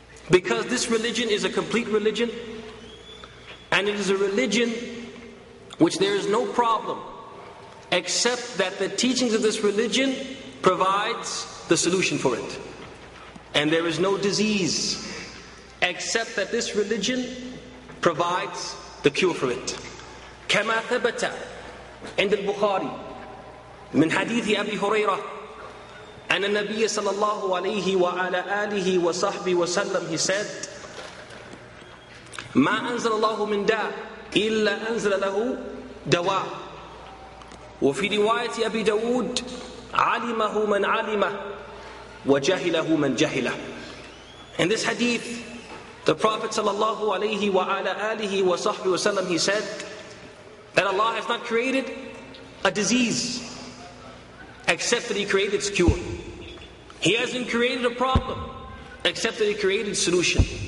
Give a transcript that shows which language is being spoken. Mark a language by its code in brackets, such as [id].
[en] because this religion is a complete religion, and it is a religion which there is no problem except that the teachings of this religion provides the solution for it. And there is no disease except that this religion provides the cure for it. [ar] كما ثبت عند البخاري من حديث أبي هريرة أن النبي صلى الله عليه وعلى آله وصحبه وسلم, [en] he said, [ar] ما أنزل الله من داء إلا أنزل له دواء. وفي رواية أبي داود علمه من علمه وجهله من جهله. [en] In this hadith, the Prophet sallallahu alaihi wa ala alihi wa sahbihi wasallam, he said that Allah has not created a disease except that He created its cure. He hasn't created a problem except that He created solution.